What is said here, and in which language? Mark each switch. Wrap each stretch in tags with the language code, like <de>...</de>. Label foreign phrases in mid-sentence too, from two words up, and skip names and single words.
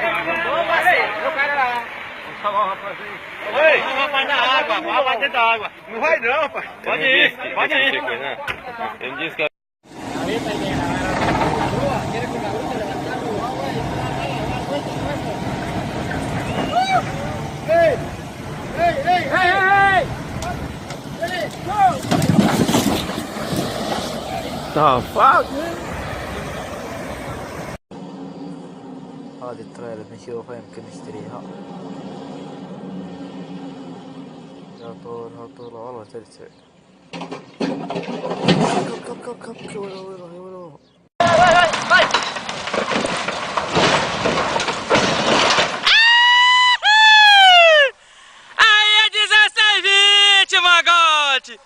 <pt>O cara lá. Vamos chamar o rapaz aí. Ei, o rapaz na água, o rapaz dentro da água. Não vai não, rapaz. Pode ir, pode ir. Ele disse que...</pt> <en>The fuck?</en> <ar>هذه التريلر بنشوفها يمكن نشتريها. يا طول هالطول والله ترسل. كب وين</ar> <pt>Aí é 16-20, magote!</pt>